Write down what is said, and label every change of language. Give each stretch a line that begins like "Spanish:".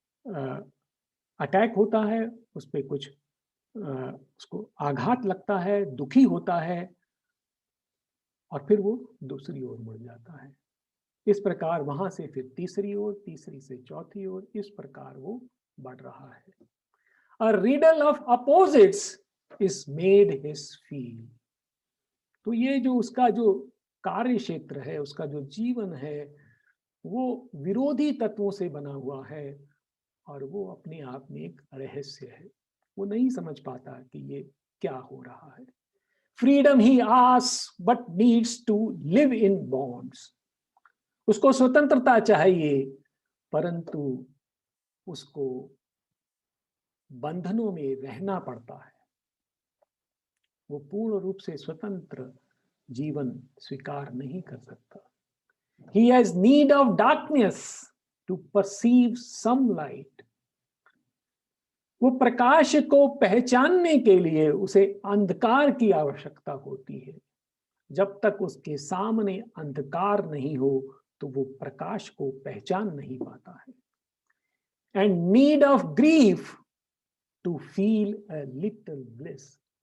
Hindi: Attack होता है, उस पर कुछ उसको आघात लगता है, दुखी होता है और फिर वो दूसरी ओर मुड़ जाता है। इस प्रकार वहां से फिर तीसरी ओर, तीसरी से चौथी ओर, इस प्रकार वो बढ़ रहा है।
English: A riddle of opposites is made his field.
Hindi: तो ये जो उसका जो कार्य क्षेत्र है, उसका जो जीवन है, वो विरोधी तत्वों से बना हुआ है और वो अपने आप में एक रहस्य है। वो नहीं समझ पाता कि ये क्या हो रहा है।
English: Freedom he asks but needs to live in bonds.
Hindi: उसको स्वतंत्रता चाहिए, परंतु उसको बंधनों में रहना पड़ता है। वो पूर्ण रूप से स्वतंत्र जीवन स्वीकार नहीं कर सकता।
English: He has need of darkness to perceive some light.
Hindi: वो प्रकाश को पहचानने के लिए उसे अंधकार की आवश्यकता होती है। जब तक उसके सामने अंधकार नहीं हो तो वो प्रकाश को पहचान नहीं पाता है।
English: And need of grief to feel a little bliss.